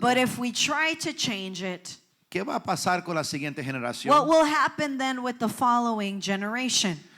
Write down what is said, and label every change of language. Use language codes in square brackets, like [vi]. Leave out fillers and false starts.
[en] But if we try to change it, [es] ¿qué va a pasar con la siguiente generación? [en] what will happen then with the following generation?